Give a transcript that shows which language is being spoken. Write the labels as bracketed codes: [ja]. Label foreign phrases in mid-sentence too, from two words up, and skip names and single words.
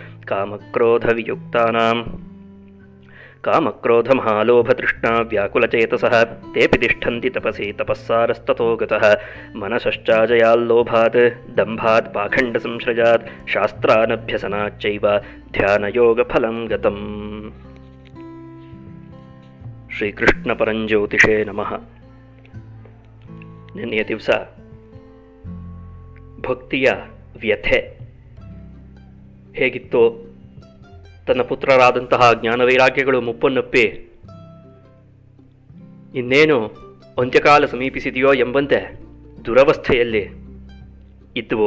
[sa] कामक्रोधमहालोभतृष्णा व्याकुलचेतसः तेऽपि तिष्ठन्ति तपसि तपःसारस्ततो गतः मनसश्चाजयाल्लोभात् दम्भात् पाखण्डसंश्रयात् शास्त्रानभ्यसनाच्चैव ध्यानयोगफलं गतम्। ಶ್ರೀಕೃಷ್ಣಪರಂಜ್ಯೋತಿಷೇ ನಮಃ. [kn] ನಿನ್ನೆಯ ದಿವಸ ಭಕ್ತಿಯ ವ್ಯಥೆ ಹೇಗಿತ್ತೋ ತನ್ನ ಪುತ್ರರಾದಂತಹ ಜ್ಞಾನವೈರಾಗ್ಯಗಳು ಮುಪ್ಪನ್ನಪ್ಪಿ ಇನ್ನೇನು ಅಂತ್ಯಕಾಲ ಸಮೀಪಿಸಿದೆಯೋ ಎಂಬಂತೆ ದುರವಸ್ಥೆಯಲ್ಲಿ ಇದ್ದುವು.